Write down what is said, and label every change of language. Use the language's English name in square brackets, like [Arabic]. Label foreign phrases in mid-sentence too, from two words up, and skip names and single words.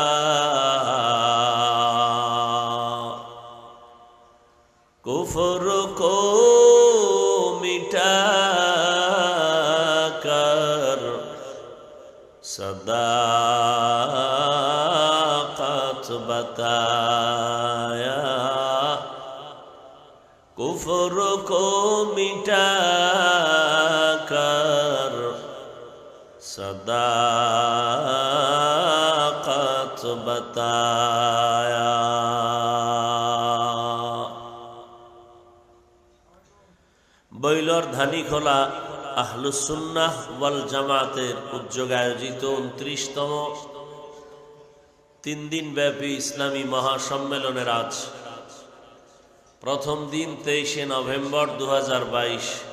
[Urdu] کفر کو مٹا کر صداقت بتایا کفر کو مٹا کر صداقت بتایا [Bangla] বৈলর ধানীখোলা আহলুস সুন্নাহ ওয়াল জামাতের উদ্যোগে আয়োজিত 29তম 3 দিন ব্যাপী ইসলামী মহাসম্মেলনের আজ প্রথম দিন 23শে নভেম্বর 2022।